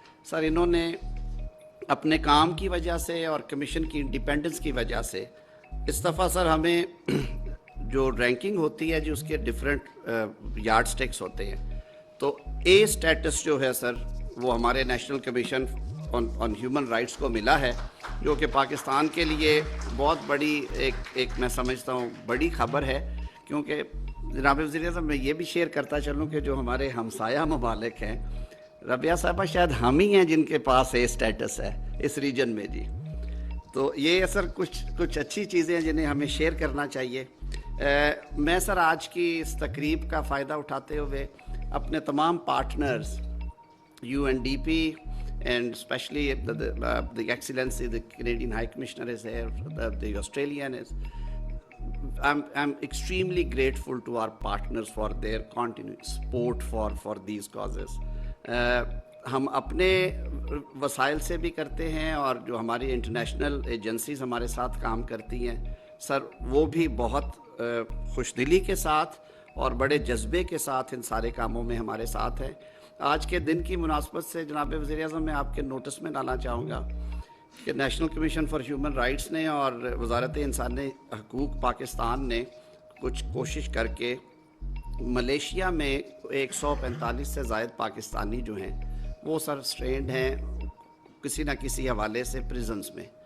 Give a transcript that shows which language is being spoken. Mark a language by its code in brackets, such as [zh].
[ur] سر انہوں نے اپنے کام کی وجہ سے اور کمیشن کی انڈیپینڈنس کی وجہ سے اس دفعہ سر ہمیں جو رینکنگ ہوتی ہے جی اس کے ڈفرینٹ یارڈ سٹکس ہوتے ہیں, تو اے سٹیٹس جو ہے سر وہ ہمارے national commission on human rights کو ملا ہے, جو کہ پاکستان کے لیے بہت بڑی ایک میں سمجھتا ہوں بڑی خبر ہے. کیونکہ جناب وزیر اعظم میں یہ بھی شیئر کرتا چلوں کہ جو ہمارے ہمسایہ ممالک ہیں, ربیہ صاحبہ شاید ہم ہی ہیں جن کے پاس اے سٹیٹس ہے اس ریجن میں جی. تو یہ سر کچھ اچھی چیزیں ہیں جنہیں ہمیں شیئر کرنا چاہیے. میں سر آج کی اس تقریب کا فائدہ اٹھاتے ہوئے اپنے تمام partners [en] UNDP and especially the Excellency, the Canadian High Commissioner is here, the Australian is. I'm extremely grateful to our partners for their continued support for these causes. [ur] ہم اپنے وسائل سے بھی کرتے ہیں اور جو ہماری انٹرنیشنل ایجنسیز ہمارے ساتھ کام کرتی ہیں سر وہ بھی بہت خوش دلی کے ساتھ اور بڑے جذبے کے ساتھ ان سارے کاموں میں ہمارے ساتھ ہیں. آج کے دن کی مناسبت سے جناب وزیر اعظم میں آپ کے نوٹس میں ڈالنا چاہوں گا کہ national commission for human rights نے اور وزارت انسانی حقوق پاکستان نے کچھ کوشش کر کے ملیشیا میں 145 سے زائد پاکستانی جو ہیں وہ سر سٹرینڈ ہیں کسی نہ کسی حوالے سے پریزنز میں.